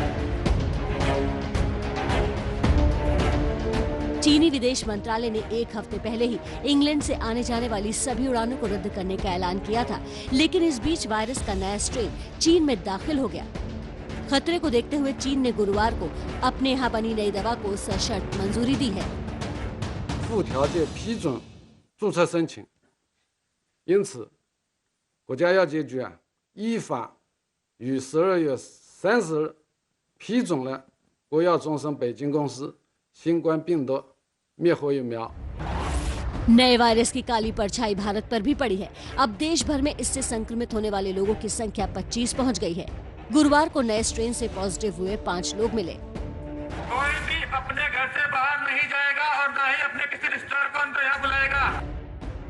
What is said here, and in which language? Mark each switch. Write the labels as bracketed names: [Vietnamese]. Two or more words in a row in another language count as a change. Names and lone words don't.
[Hindi] चीनी विदेश मंत्रालय ने एक हफ्ते पहले ही इंग्लैंड से आने जाने वाली सभी उड़ानों को रद्द करने का ऐलान किया था, लेकिन इस बीच वायरस का नया स्ट्रेन चीन में दाखिल हो गया। खतरे को देखते हुए चीन ने गुरुवार को अपने यहाँ बनी नई दवा को सशर्त मंजूरी दी है। [Chinese] 附条件批准注册申请，因此，国家药监局依法于12月30日批准了国药众生北京公司新冠病毒灭活疫苗。 [Hindi] नए वायरस की काली परछाई भारत पर भी पड़ी है। अब देश भर में इससे संक्रमित होने वाले लोगों की संख्या 25 पहुंच गई है। गुरुवार को नए स्ट्रेन से पॉजिटिव हुए 5 लोग मिले। कोई भी अपने घर से बाहर नहीं जाएगा और न ही अपने किसी रिश्तेदार को अंदर यहाँ बुलाएगा।